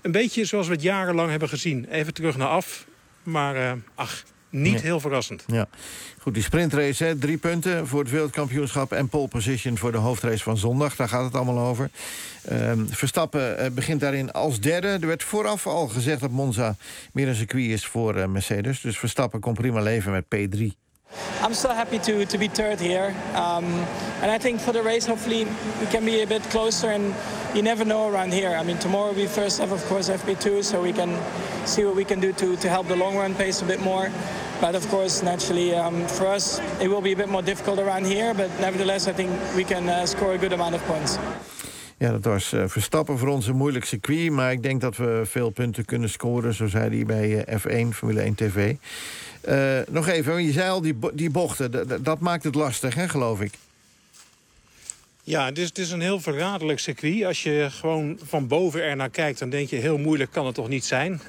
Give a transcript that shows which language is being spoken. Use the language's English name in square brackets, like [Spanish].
[Dutch] Een beetje zoals we het jarenlang hebben gezien. Even terug naar af, maar heel verrassend. Ja. Goed, die sprintrace, 3 punten voor het wereldkampioenschap en pole position voor de hoofdrace van zondag. Daar gaat het allemaal over. Verstappen begint daarin als derde. Er werd vooraf al gezegd dat Monza meer een circuit is voor Mercedes. Dus Verstappen kon prima leven met P3. [English] I'm still happy to be third here, and I think for the race hopefully we can be a bit closer, and you never know around here. I mean, tomorrow we first have of course FP2, so we can see what we can do to help the long run pace a bit more. But of course, naturally, for us, it will be a bit more difficult around here. But nevertheless, I think we can score a good amount of points. [Dutch] Ja, dat was Verstappen voor ons een moeilijk circuit. Maar ik denk dat we veel punten kunnen scoren, zo zei hij bij F1, Formule 1 TV. Nog even, je zei al die bochten, dat maakt het lastig, hè, geloof ik. Ja, het is een heel verraderlijk circuit. Als je gewoon van boven ernaar kijkt, dan denk je, heel moeilijk kan het toch niet zijn.